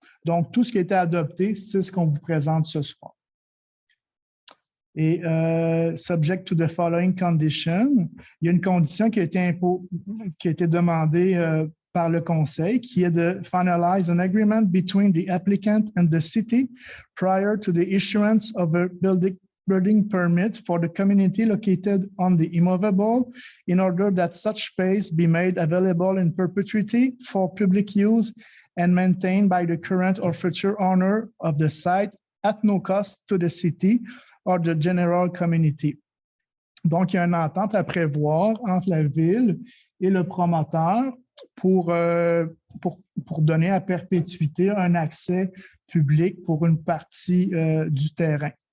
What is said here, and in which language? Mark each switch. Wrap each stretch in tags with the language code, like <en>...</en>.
<fr>Donc, tout ce qui a été adopté, c'est ce qu'on vous présente ce soir.</fr> <en>Et subject to the following condition,</en> <fr>il y a une condition qui a été demandée par le Conseil, qui est de</fr> <en>finalize an agreement between the applicant and the city prior to the issuance of a building permit for the community located on the immovable in order that such space be made available in perpetuity for public use and maintained by the current or future owner of the site at no cost to the city or the general community.</en> <fr>Donc, il y a une entente à prévoir entre la ville et le promoteur pour donner à perpétuité un accès public pour une partie du terrain.</fr>